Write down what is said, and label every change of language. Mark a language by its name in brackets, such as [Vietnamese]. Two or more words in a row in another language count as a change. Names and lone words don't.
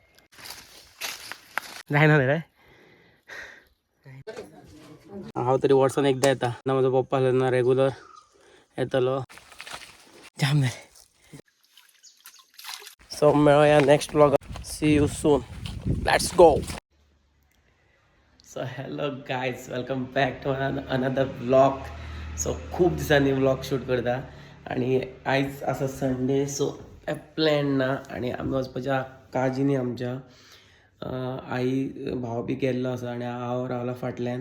[Konkani] नाही ना रे हांव तरी वर्सान एकदा येता ना. माझा पप्पा ना रेग्युलर येतलो जाम नाही. सो मेळूया [English] next vlog. see you soon. let's go. so hello guys welcome back to another vlog. [Konkani] सो खूप दिसांनी व्लॉग शूट करता आणि आयज असा संडे. सो प्लॅन ना आणि आमी वचपाच्या काजीनी आमच्या आई भाव बी गेल्लो आसा आणि हांव रावला फाटल्यान.